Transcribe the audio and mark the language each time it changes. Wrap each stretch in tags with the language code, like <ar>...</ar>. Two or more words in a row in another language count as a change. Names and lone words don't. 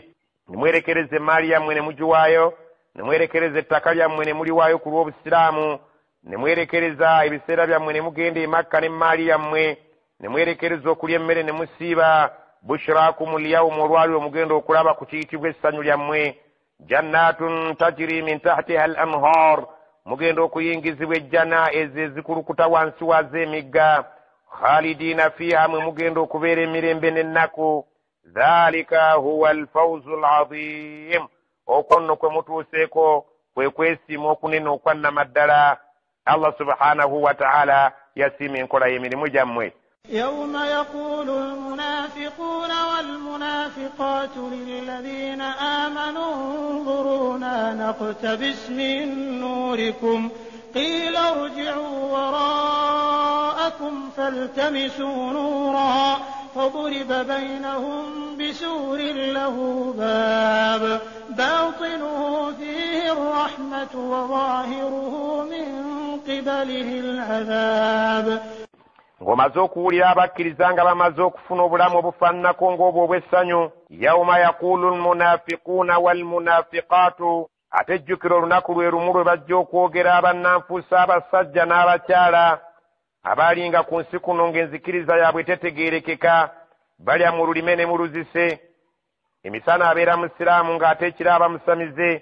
<lg>Nimwerekereze emmaali yammwe ne mugiwaayo, nimwerekereze ettaka lyammwe ne muliwaayo ku lw'obusiraamu, nimwerekereza ebiseera byammwe ne mugenda e Makka n'emmaali yammwe, nimwerekereza okulya emmere ne musiiba.</lg> <ar>بشراكم اليوم,</ar> <lg>olwali lwe mugenda okulaba ku kiyitibwa essanyu lyammwe.</lg> <ar>جنات تجري من تحتها الأنهار,</ar> <lg>mugenda okuyingizibwa ejjana ezo ezikulukuta wansi waazo emigga.</lg> <ar>خالدين فيها,</ar> <lg>mwe mugenda okubeera emirembe n'ennaku.</lg> <ar>ذلك هو الفوز العظيم,</ar> <lg>okwo nno kwe mutuuseeko kwe kwesiima okunene okwanama ddala.</lg> <ar>الله سبحانه وتعالى</ar> <lg>yasiima enkola y'emirimu gyammwe.</lg> <ar>يوم يقول المنافقون والمنافقات للذين آمنوا انظرونا نقتبس من نوركم قيل ارجعوا وراءكم فالتمسوا نورا فضرب بينهم بسور له باب باطنه فيه الرحمة الرحمة وظاهره من قبله العذاب.</ar> <lg>ng'omaze okuwulira abakkiriza nga bamaze okufuna obulamu obufaananako ng'obwo obw'essanyu,</lg> <ar>يوم يقول المنافقون والمنافقات,</ar> <lg>ate ejjukira olunaku lwe lumu lwe bajja okwogera abannanfuusi abasajja n'abakyala abaalinga ku nsi kuno ng'enzikiriza yaabwe tetegeerekeka, balya mu lulime ne mu luzise, emisana abeera musiraamu ng'ate ekiro aba musamize.</lg>